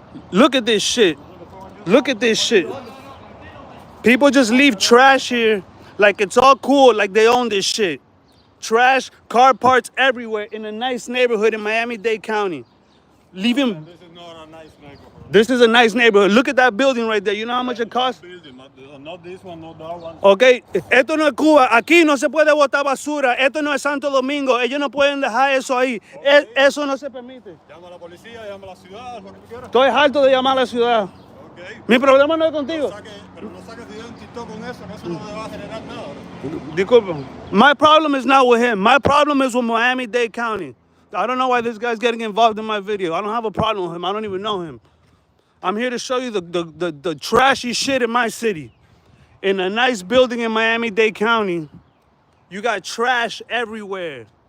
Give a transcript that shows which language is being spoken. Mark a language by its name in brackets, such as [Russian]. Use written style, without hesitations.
[English] Look at this shit. Look at this shit. People just leave trash here like it's all cool, like they own this shit. Trash, car parts everywhere in a nice neighborhood in Miami-Dade County. Leaving. This is not a nice neighborhood. This is a nice neighborhood. Look at that building right there. You know how much it costs? Not this one, not that one. [Spanish] Okay, esto no es Cuba. Aquí no se puede botar basura. Esto no es Santo Domingo. Ellos no pueden dejar eso ahí. Okay. Eso no se permite. Llama a la policía, llama a la ciudad, lo que tú quieras. Estoy harto de llamar a la ciudad. Okay. Mi problema no es contigo. Pero no saques video en TikTok con eso, que eso no te va a generar nada. Disculpa. [English] My problem is not with him. My problem is with Miami-Dade County. I don't know why this guy's getting involved in my video. I don't have a problem with him. I don't even know him. I'm here to show you the trashy shit in my city. In a nice building in Miami-Dade County, you got trash everywhere.